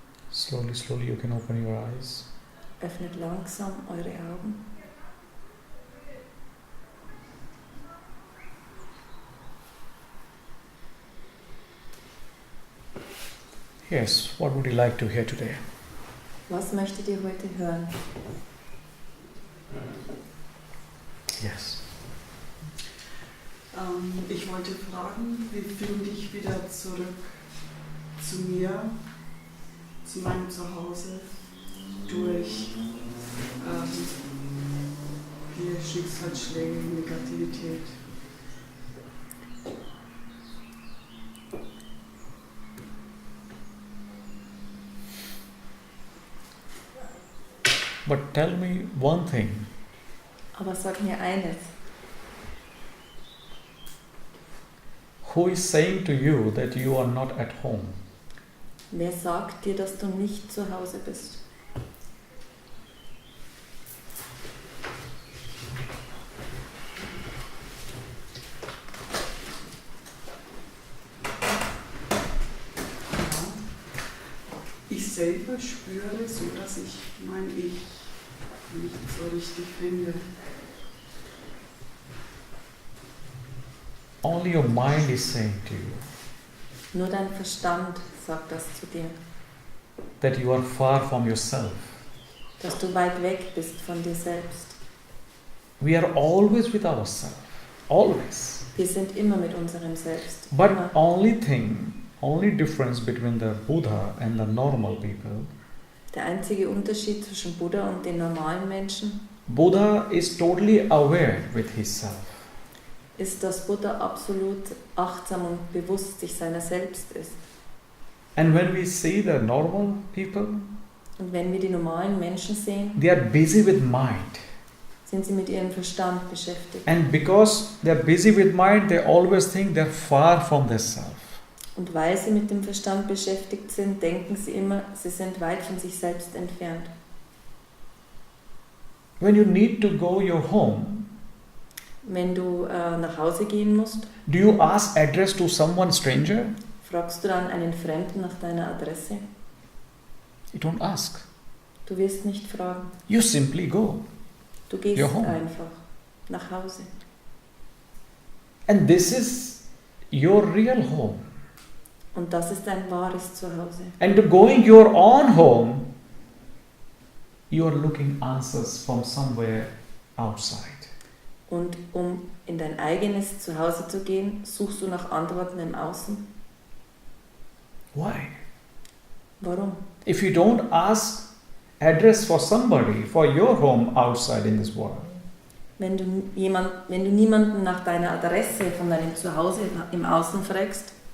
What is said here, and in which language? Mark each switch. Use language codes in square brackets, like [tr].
[en] Slowly, slowly you can open your eyes. [de] Öffnet langsam eure Augen. [en] Yes, what would you like to hear today? [de] Was möchtet ihr heute hören? [en] Yes. [de] Ich wollte fragen, wie finde ich wieder zurück zu mir, zu meinem Zuhause, durch viele Schicksalsschläge, Negativität. [en] But tell me one thing. [de] Aber sag mir eines. [en] Who is saying to you that you are not at home? [de] Wer sagt dir, dass du nicht zu Hause bist? Ich selber spüre so, dass ich mein Ich nicht so richtig finde. [en] Only your mind is saying to you [de] Nur dein Verstand sagt das zu dir, [en] that you are far from yourself. [de] dass du weit weg bist von dir selbst. [en] We are always with ourselves. Always. [de] Wir sind immer mit unserem Selbst. [en] But [de] Immer. [en] only difference between the Buddha and the normal people, [de] Der einzige Unterschied zwischen Buddha und den normalen Menschen [en] Buddha is totally aware with himself. [de] ist, dass Buddha absolut achtsam und bewusst sich seiner selbst ist. [en] And when we see the normal people, [de] Und wenn wir die normalen Menschen sehen, [en] they are busy with mind. [de] sind sie mit ihrem Verstand beschäftigt. [en] And because they are busy with mind, they always think they are far from themselves. [de] Und weil sie mit dem Verstand beschäftigt sind, denken sie immer, sie sind weit von sich selbst entfernt. [en] When you need to go your home, [de] Wenn du nach Hause gehen musst, [en] do you ask address to someone stranger? [de] fragst du dann einen Fremden nach deiner Adresse? [en] You don't ask. [de] Du wirst nicht fragen. [en] You simply go. [de] Du gehst [en] Your home. [de] einfach nach Hause. [en] And this is your real home. [de] Und das ist dein wahres Zuhause. [en] And to going your own home, you are looking answers from somewhere outside. [de] Und um in dein eigenes Zuhause zu gehen, suchst du nach Antworten im Außen. [en] Why? [de] Warum? [en] If you don't ask address for somebody, for your home outside in this world, [de] Wenn du niemanden nach deiner Adresse von deinem Zuhause im Außen fragst,